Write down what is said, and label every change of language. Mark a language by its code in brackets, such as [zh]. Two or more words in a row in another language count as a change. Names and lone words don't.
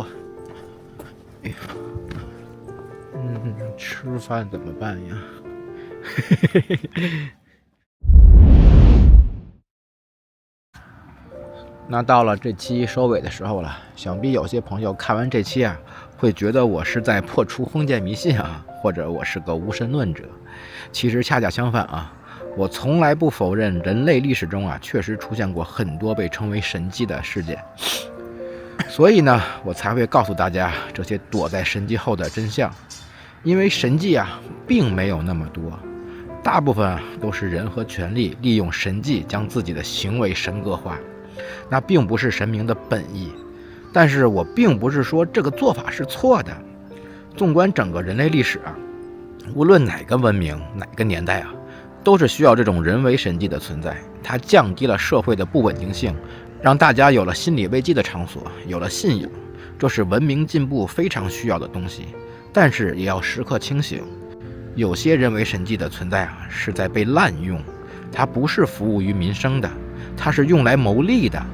[zh] 哎呀，吃飯怎麼辦呀？那到了這期收尾的時候了，想必有些朋友看完這期啊，會覺得我是在破除封建迷信啊，或者我是個無神論者。其實恰恰相反啊，我從來不否認人類歷史中啊，確實出現過很多被稱為神蹟的事件。所以呢，我才會告訴大家這些躲在神蹟後的真相。因為神蹟啊，並沒有那麼多，大部分啊都是人和權力利用神蹟將自己的行為神格化。那並不是神明的本意，但是我並不是說這個做法是錯的。縱觀整個人類歷史啊，無論哪個文明哪個年代啊，都是需要這種人為神蹟的存在。它降低了社會的不穩定性，讓大家有了心理危機的場所，有了信仰，這是文明進步非常需要的東西。但是也要時刻清醒，有些人為神蹟的存在啊，是在被濫用，它不是服務於民生的，它是用來牟利的。